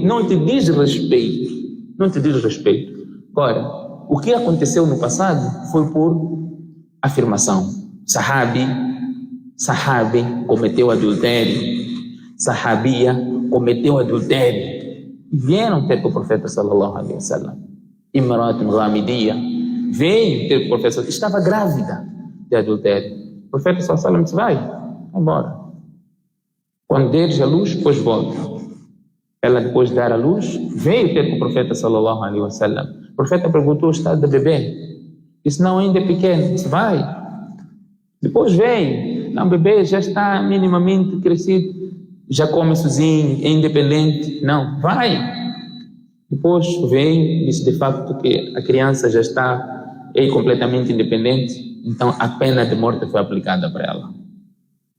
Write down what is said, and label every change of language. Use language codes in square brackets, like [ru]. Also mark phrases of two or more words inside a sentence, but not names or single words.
[pt] Não te diz respeito. Não te diz respeito. Agora, o que aconteceu no passado foi por afirmação. Sahabi cometeu adultério. Sahabia cometeu adultério. E vieram ter com o profeta [ar] صلى الله عليه وسلم. [pt] Imrat Ghamidiyya veio ter com o profeta, estava grávida de adultério. O profeta [ar] صلى الله عليه وسلم [pt] disse: vai embora. Quando deres a luz, depois volta. Ela, depois de dar a luz, veio ter com o profeta [ar] صلى الله عليه وسلم. [pt] O profeta perguntou o estado do bebê. Disse: não, ainda é pequeno. Disse: vai. Depois veio. Não, o bebê já está minimamente crescido, já come sozinho, é independente. Não, vai. Depois veio, disse de facto que a criança já está completamente independente, então a pena de morte foi aplicada para ela.